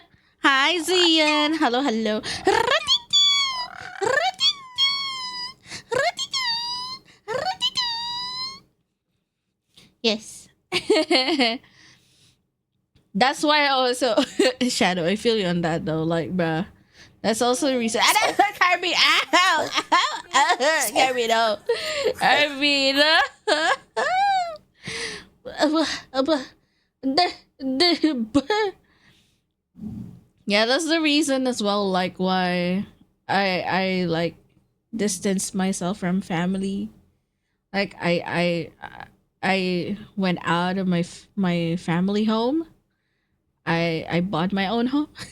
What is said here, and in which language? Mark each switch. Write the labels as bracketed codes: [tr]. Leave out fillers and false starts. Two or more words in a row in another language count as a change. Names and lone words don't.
[en] Hi, Zian. Hello, hello. Yes. That's why I also Shadow. I feel you on that though. Like, bruh, that's also the reason. I don't Carby. Ow, ow, ow, Carby, no, Carby, no. Yeah, that's the reason as well. Like, why I like distance myself from family. Like, I went out of my family home. I bought my own home.